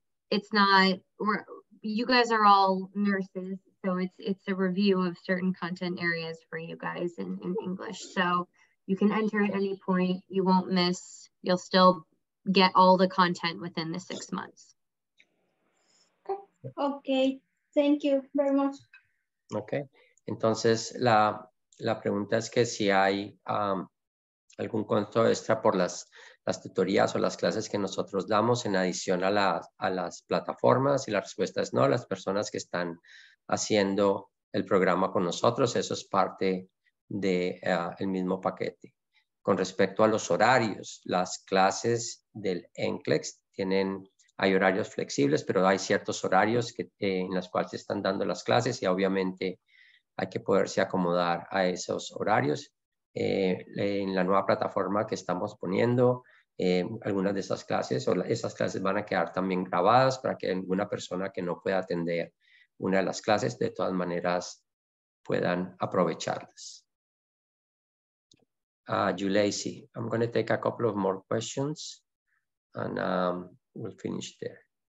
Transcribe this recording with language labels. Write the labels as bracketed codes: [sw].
[en] It's not, you guys are all nurses, so it's a review of certain content areas for you guys in English. So you can enter at any point, you won't miss, you'll still get all the content within the 6 months. Okay, thank you very much. [es] Ok, entonces la pregunta es que si hay algún costo extra por las tutorías o las clases que nosotros damos en adición a las plataformas, y la respuesta es no. Las personas que están haciendo el programa con nosotros, eso es parte del mismo paquete. Con respecto a los horarios, las clases del NCLEX hay horarios flexibles, pero hay ciertos horarios en los cuales se están dando las clases y obviamente hay que poderse acomodar a esos horarios. En la nueva plataforma que estamos poniendo, algunas de esas clases esas clases van a quedar también grabadas para que alguna persona que no pueda atender una de las clases de todas maneras puedan aprovecharlas. [en] Julesi, I'm going to take a couple of more questions and we'll finish there.